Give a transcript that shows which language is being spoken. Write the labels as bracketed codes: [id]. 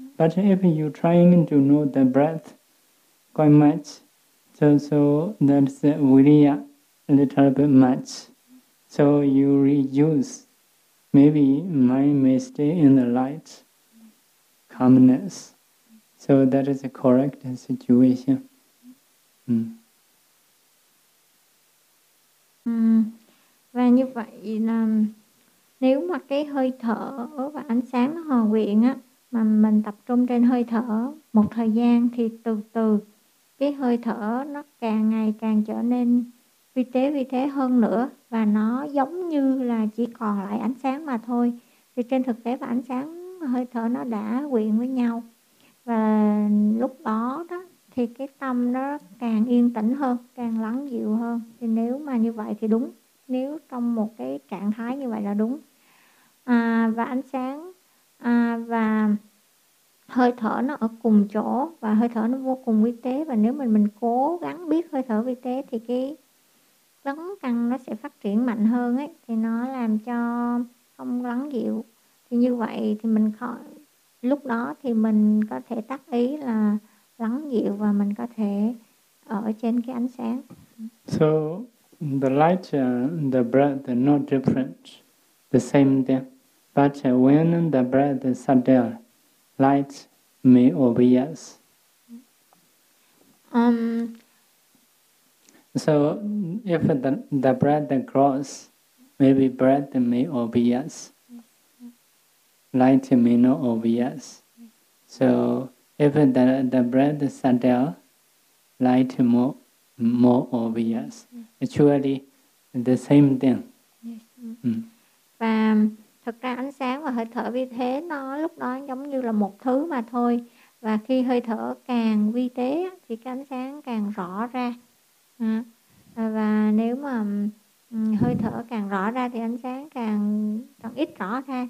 [en] But if you're trying to know the breath quite much, so that's really a little bit much. So you reduce maybe mind may stay in the light, calmness. So that is a correct situation. [vi] Và như vậy là nếu mà cái hơi thở và ánh sáng nó hòa quyện á, mà mình tập trung trên hơi thở một thời gian thì từ từ cái hơi thở nó càng ngày càng trở nên vi tế hơn nữa, và nó giống như là chỉ còn lại ánh sáng mà thôi. Thì trên thực tế và ánh sáng hơi thở nó đã quyện với nhau, và lúc đó đó thì cái tâm nó càng yên tĩnh hơn, càng lắng dịu hơn. Thì nếu mà như vậy thì đúng, nếu trong một cái trạng thái như vậy là đúng. À, và ánh sáng và hơi thở nó ở cùng chỗ, và hơi thở nó vô cùng vi tế, và nếu mình cố gắng biết hơi thở vi tế thì cái lắng căng nó sẽ phát triển mạnh hơn ấy, thì nó làm cho không lắng dịu. Thì như vậy thì mình khỏi, lúc đó thì mình có thể tác ý là lắng dịu, và mình có thể ở trên cái ánh sáng. [en] So the light and the breath are not different, the same thing. But when the breath is subtle, light may obvious. So if the breath grows, maybe breath may obvious. Light may not obvious. So if the breath is subtle, light more obvious. Actually, the same thing. [vi] Và thực ra ánh sáng và hơi thở vi thế nó lúc đó giống như là một thứ mà thôi. Và khi hơi thở càng vi tế thì cái ánh sáng càng rõ ra. Và nếu mà hơi thở càng rõ ra thì ánh sáng càng ít rõ ra.